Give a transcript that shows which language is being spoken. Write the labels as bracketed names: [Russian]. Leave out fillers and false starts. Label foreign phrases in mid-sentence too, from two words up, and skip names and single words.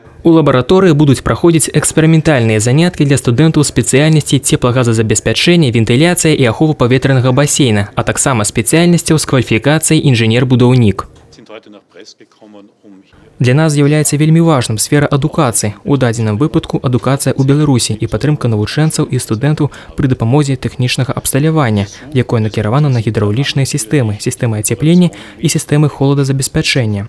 [Russian] У лабаратории будут проходить экспериментальные занятки для студентов специальности теплогазозабеспячэння, вентиляция и [Belarusian] ахова паветраного [Russian] бассейна, [Belarusian] а таксама [Russian] специальностей с квалификацией инженер-будаўнік. [Belarusian] Для нас з'яўляецца вельмі важным сфера адукацыі, у дадзеным выпадку адукацыя ў Беларусі і падтрымка навучэнцаў і студэнтаў пры дапамозе тэхнічнага абсталявання, якое накіравана на гідраўлічныя сістэмы, сістэмы ацяплення і сістэмы холадазабеспячэння.